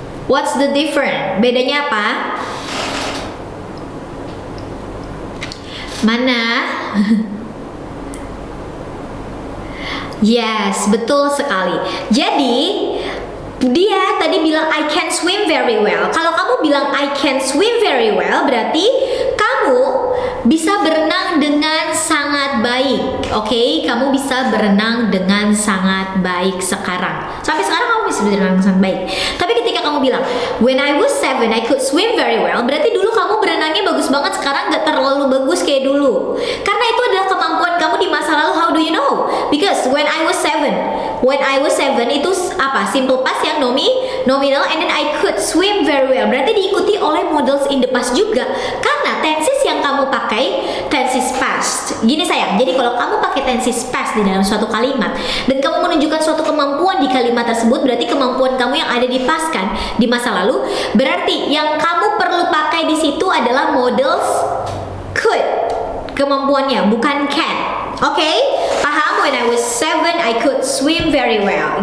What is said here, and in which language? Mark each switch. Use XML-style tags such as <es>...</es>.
<en>What's the difference?</en> <id>Bedanya apa? Mana? Yes, betul sekali. Jadi dia tadi bilang</id> <en>I can swim very well.</en> <id>Kalau kamu bilang</id> <en>I can swim very well,</en> <id>berarti kamu bisa berenang dengan sangat baik. Oke, kamu bisa berenang dengan sangat baik sekarang. Sampai sekarang kamu bisa berenang dengan sangat baik. Tapi ketika kamu bilang</id> <en>when I was 7 I could swim very well,</en> <id>berarti dulu kamu berenangnya bagus banget, sekarang gak terlalu bagus kayak dulu. Karena itu adalah kemampuan kamu di masa lalu.</id> <en>How do you know? Because when I was 7</en> <id>itu apa?</id> <en>Simple past</en> <id>yang nominal,</id> <en>and then I could swim very well.</en> <id>Berarti diikuti oleh models</id> <en>in the past</en> <id>juga. Karena tenses yang kamu pakai tenses past. Gini sayang, jadi kalau kamu pakai tenses past di dalam suatu kalimat dan kamu menunjukkan suatu kemampuan di kalimat tersebut, berarti kemampuan kamu yang ada di past kan, di masa lalu. Berarti yang kamu perlu pakai di situ adalah models could. Kemampuannya bukan can. Oke? Paham?</id> <en>When I was 7 I could swim very well.</en>